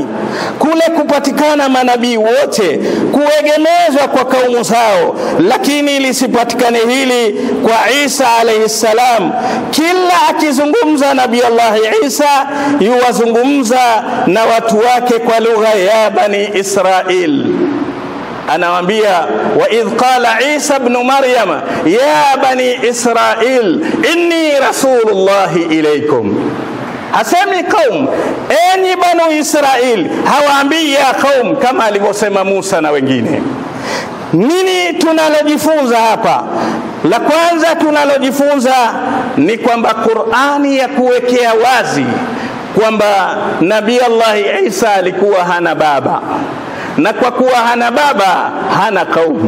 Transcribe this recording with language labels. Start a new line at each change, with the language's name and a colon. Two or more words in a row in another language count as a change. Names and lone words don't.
Swahili: Kule kupatikana manabii wote kuegemezwa kwa kaumu zao, lakini lisipatikane hili kwa Isa
Arabic: عليه السلام.
Swahili: Kila akizungumza Nabii Allah Isa yuwazungumza na watu wake kwa lugha ya Bani Israil. Anawaambia,
Arabic: وإذ قال عيسى ابن مريم يا بني إسرائيل إني رسول الله إليكم.
Swahili: Hasemi qaum, enyi Banu Israil, hawaambii
Arabic: يا قوم
Swahili: kama alivyosema Musa na wengine. Nini tunalojifunza hapa? La kwanza tunalojifunza ni kwamba Qur'ani ya kuwekea wazi kwamba Nabii Allah Isa alikuwa hana baba, na kwa kuwa hana baba hana kaumu.